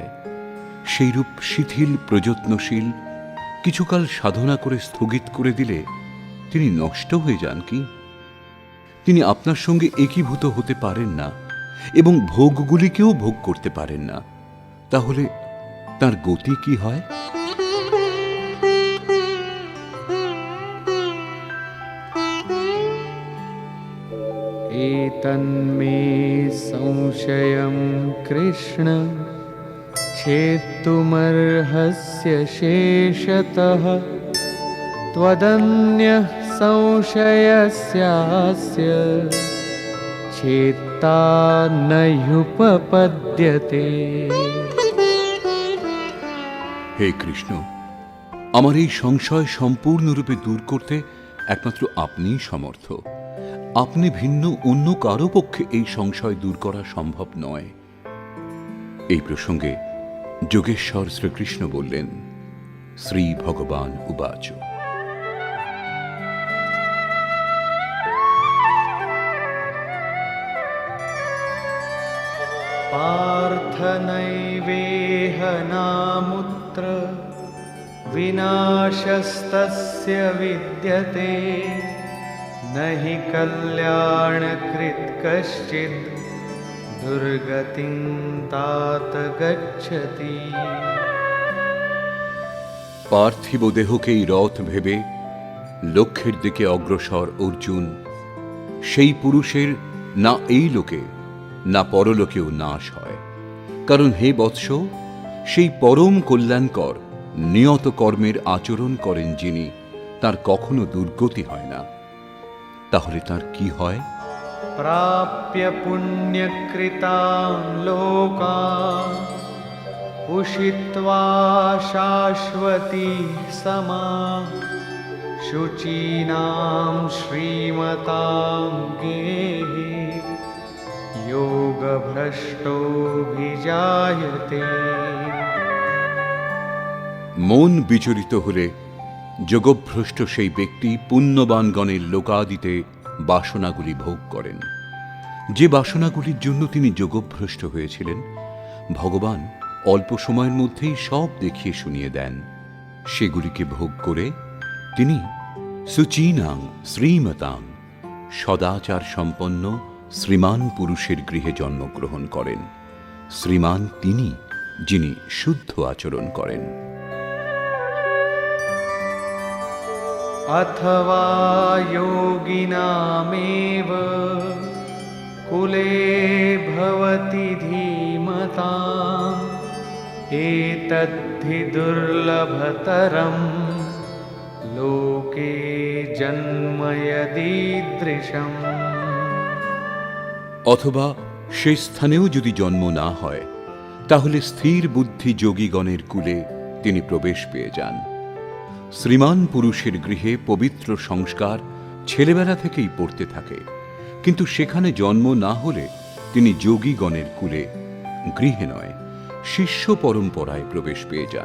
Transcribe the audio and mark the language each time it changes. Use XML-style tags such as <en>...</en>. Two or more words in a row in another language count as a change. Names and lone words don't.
<bn>সেইরূপ শিথিল প্রযত্নশীল কিছুকাল সাধনা করে স্থগিত করে দিলে তিনি নষ্ট হয়ে যান কি? তিনি আপনার সঙ্গে একীভূত হতে পারেন না এবং ভোগগুলিকেও ভোগ করতে পারেন না। তাহলে তার গতি কি হয়?</bn> <sa>एतन्मे संशयं कृष्ण छेत्तुमर्हस्य शेषतः त्वदन्यः संशयस्यास्य छेत्ता न ह्युपपद्यते।</sa> <bn>হে কৃষ্ণ, আমার এই সংশয় সম্পূর্ণরূপে দূর করতে একমাত্র আপনিই সমর্থ। আপনি ভিন্ন অন্য কারো পক্ষে এই সংশয় দূর করা সম্ভব নয়। এই প্রসঙ্গে যোগেশ্বর শ্রীকৃষ্ণ বললেন,</bn> <sa>শ্রী ভগবান উবাচ। पार्थ नैवेह नामुत्र विनाशस्तस्य विद्यते न हि कल्याणकृत् कश्चित् दुर्गतिं तात गच्छति।</sa> <bn>পার্থিব দেহকেই রথ ভেবে লক্ষ্যের দিকে অগ্রসর অর্জুন, সেই পুরুষের না এই লোকে না পরলোকেও নাশ হয়। কারণ হে বৎস, সেই পরম কল্যাণকর নিয়ত কর্মের আচরণ করেন যিনি, তার কখনো দুর্গতি হয় না। তাহলে তার কি হয়?</bn> <sa>प्राप्य पुण्यकृतां लोकान् उषित्वा शाश्वती समा शुचीनां श्रीमतां गेहे योगभ्रष्टोऽभिजायते।</sa> <bn>মন বিচলিত হলে যোগভ্রষ্ট সেই ব্যক্তি পুণ্যবানগণের লোকাদিতে বাসনাগুলি ভোগ করেন। যে বাসনাগুলির জন্য তিনি যোগভ্রষ্ট হয়েছিলেন, ভগবান অল্প সময়ের মধ্যেই সব দেখিয়ে শুনিয়ে দেন। সেগুলিকে ভোগ করে তিনি</bn> <sa>সুচীনাং শ্রীমতাং</sa> <bn>সদাচার সম্পন্ন শ্রীমান পুরুষের গৃহে জন্মগ্রহণ করেন। শ্রীমান তিনি, যিনি শুদ্ধ আচরণ করেন।</bn> <sa>अथवा योगिनामेव कुले भवति धीमताम् एतद्धि दुर्लभतरं लोके जन्म यदीदृशम्।</sa> <bn>অথবা সেই স্থানেও যদি জন্ম না হয়, তাহলে স্থির বুদ্ধি যোগীগণের কুলে তিনি প্রবেশ পেয়ে যান। শ্রীমান পুরুষের গৃহে পবিত্র সংস্কার ছেলেবেলা থেকেই পড়তে থাকে, কিন্তু সেখানে জন্ম না হলে তিনি যোগীগণের কুলে, গৃহে নয়, শিষ্য পরম্পরায় প্রবেশ পেয়ে যান।</bn>